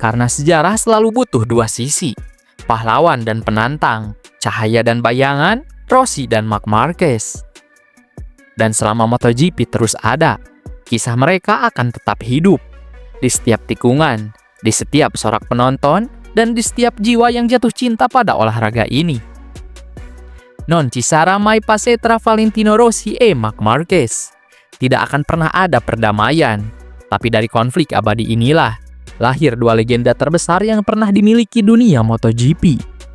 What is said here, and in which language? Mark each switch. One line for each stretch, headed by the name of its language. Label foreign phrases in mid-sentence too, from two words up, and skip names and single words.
Indonesian: Karena sejarah selalu butuh dua sisi, pahlawan dan penantang, cahaya dan bayangan, Rossi dan Marc Marquez. Dan selama MotoGP terus ada, kisah mereka akan tetap hidup di setiap tikungan, di setiap sorak penonton, dan di setiap jiwa yang jatuh cinta pada olahraga ini.
Italian: Non ci sarà mai pace tra Valentino Rossi e Marc Marquez.
Indonesian: Tidak akan pernah ada perdamaian, tapi dari konflik abadi inilah lahir dua legenda terbesar yang pernah dimiliki dunia MotoGP.